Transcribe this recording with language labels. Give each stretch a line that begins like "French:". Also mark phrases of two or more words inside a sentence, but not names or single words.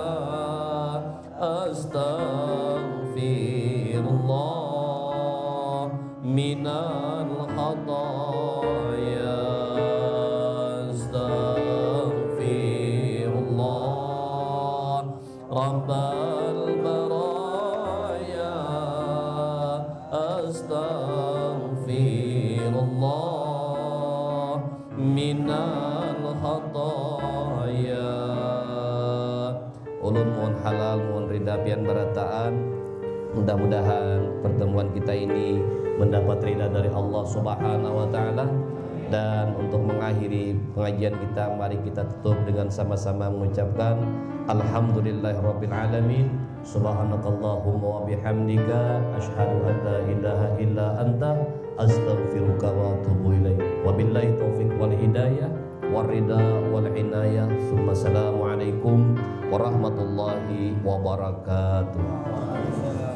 Arabic: أستغفر الله من الخطايا، أستغفر الله رب البرايا، أستغفر الله من الخطايا.
Banjar: Ulun mohon halal, mohon ridha pian barataan.
Indonesian: Mudah-mudahan pertemuan kita ini mendapat ridha dari Allah
Arabic: سبحانه وتعالى.
Indonesian: Dan untuk mengakhiri pengajian kita, mari kita tutup dengan sama-sama mengucapkan
Arabic: الحمد لله رب العالمين، سبحانك اللهم وبحمدك أشهد أن لا إله إلا أنت أستغفرك وأتوب إليك. وبالله التوفيق والهداية والرضا والعناية. السلام عليكم ورحمة الله وبركاته.